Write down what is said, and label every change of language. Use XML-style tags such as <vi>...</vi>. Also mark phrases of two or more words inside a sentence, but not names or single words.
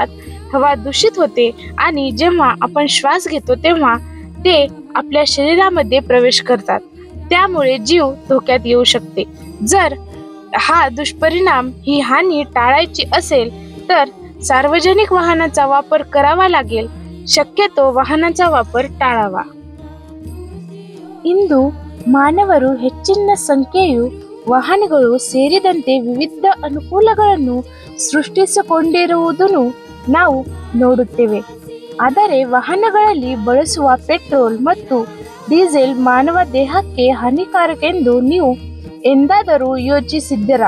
<mr>हवा दूषित होते आणि जेव्हा आपण श्वास घेतो तेव्हा ते आपल्या शरीरामध्ये प्रवेश करतात. त्यामुळे जीव धोक्यात येऊ शकते. जर हा दुष्परिणाम, ही हानी टाळायची असेल तर सार्वजनिक वाहनाचा वापर करावा लागेल. शक्यतो वाहनाचा वापर टाळावा.</mr> <kn>ಇಂದು ಮಾನವರು ಹೆಚ್ಚಿನ ಸಂಖ್ಯೆಯು ವಾಹನಗಳು ಸೇರಿದಂತೆ ವಿವಿಧ ಅನುಕೂಲಗಳನ್ನು ಸೃಷ್ಟಿಸಿಕೊಂಡಿರುವುದನ್ನು ನಾವು ನೋಡುತ್ತೇವೆ. ಆದರೆ ವಾಹನಗಳಲ್ಲಿ ಬಳಸುವ ಪೆಟ್ರೋಲ್ ಮತ್ತು ಡೀಸೆಲ್ ಮಾನವ ದೇಹಕ್ಕೆ ಹಾನಿಕಾರಕ ಎಂದು ನೀವು ಎಂದಾದರೂ ಯೋಚಿಸಿದ್ದೀರಾ?</kn>